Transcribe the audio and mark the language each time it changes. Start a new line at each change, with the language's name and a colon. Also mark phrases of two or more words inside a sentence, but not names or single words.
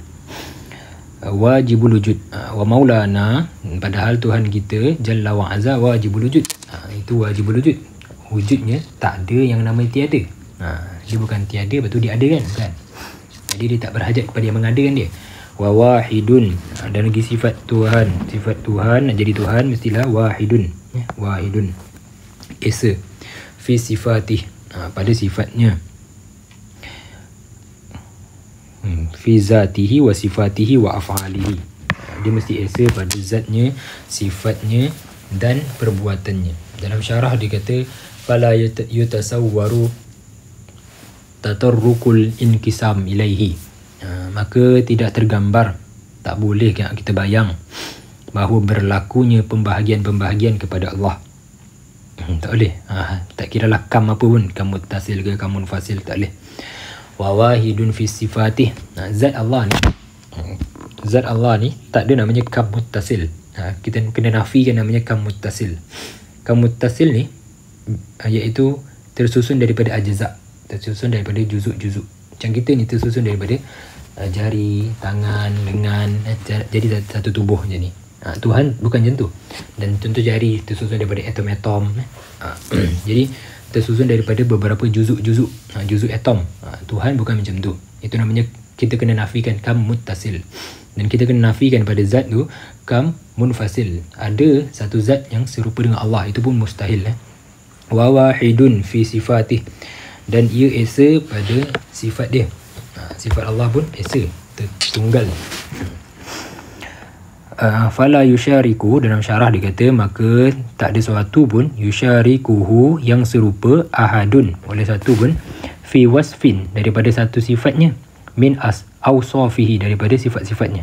Arabic: واجب الوجود ومولانا,
Malay: padahal Tuhan kita
Arabic: جل وعز واجب الوجود,
Malay: itu
Arabic: واجب الوجود,
Malay: wujudnya tak ada yang namanya tiada. Dia bukan tiada, betul dia ada kan, bukan. Jadi dia tak berhajat kepada yang mengadakan dia.
Arabic: وواحد,
Malay: dan lagi sifat Tuhan, sifat Tuhan nak jadi Tuhan mestilah
Arabic: واحد واحد,
Malay: esa,
Arabic: في صفاته,
Malay: pada sifatnya,
Arabic: في ذاته وصفاته وأفعاله,
Malay: dia mesti esa pada zatnya, sifatnya dan perbuatannya. Dalam syarah dia kata
Arabic: فلا يتصور تطرق الانقسام إليه,
Malay: maka tidak tergambar, tak boleh kita bayang bahawa berlakunya pembahagian-pembahagian kepada Allah. Tak boleh, tak kira lah kam apa pun,
Arabic: كم متصل
Malay: ke
Arabic: كم منفصل,
Malay: tak boleh.
Arabic: وواحد في صفاته,
Malay: zat Allah ni tak ada namanya
Arabic: كم متصل,
Malay: kita kena nafikan namanya
Arabic: كم متصل.
Malay: Kam muttasil ni iaitu tersusun daripada ajza', tersusun daripada juzuk-juzuk. Macam kita ni tersusun daripada jari, tangan, lengan, jadi satu tubuh macam ni. Tuhan bukan macam tu. Dan contoh jari tersusun daripada atom-atom. Jadi tersusun daripada beberapa juzuk-juzuk, juzuk atom. Tuhan bukan macam tu. Itu namanya kita kena nafikan
Arabic: كم متصل.
Malay: Dan kita kena nafikan pada zat tu
Arabic: كم منفصل.
Malay: Ada satu zat yang serupa dengan Allah, itu pun mustahil.
Arabic: وواحد في صفاته,
Malay: dan ia esa pada sifat dia. Sifat Allah pun esa, tunggal.
Arabic: فلا يشارك,
Malay: dalam syarah dia kata maka tak ada sesuatu pun yusyarikuhu yang serupa ahadun oleh satu pun
Arabic: في وصف
Malay: daripada satu sifatnya,
Arabic: من أوصافه
Malay: daripada sifat-sifatnya.